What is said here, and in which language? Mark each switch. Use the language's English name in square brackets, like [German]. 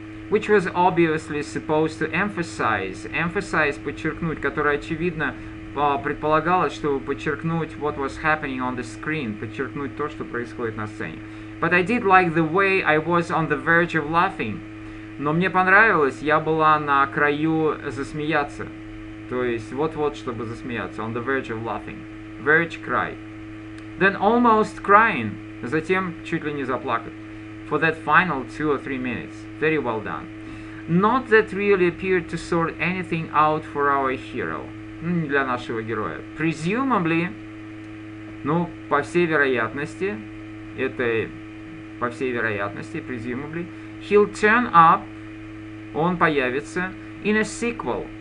[English] Which was obviously supposed to emphasize. [Russian] Emphasize, подчеркнуть, которое очевидно предполагалось, чтобы подчеркнуть [English] what was happening on the screen, [Russian] подчеркнуть то, что происходит на сцене. [English] But I did like the way I was on the verge of laughing. [Russian] Но мне понравилось, я была на краю засмеяться. То есть вот-вот, чтобы засмеяться. [English] On the verge of laughing. Verge, край. Then almost crying. [Russian] Затем чуть ли не заплакать. [English] For that final 2 or 3 minutes. Very well done. Not that really appeared to sort anything out for our hero. [Russian] Для нашего героя. [English] Presumably, [Russian] ну, по всей вероятности, это по всей вероятности, [English] presumably, he'll turn up, [Russian] он появится, [English] in a sequel.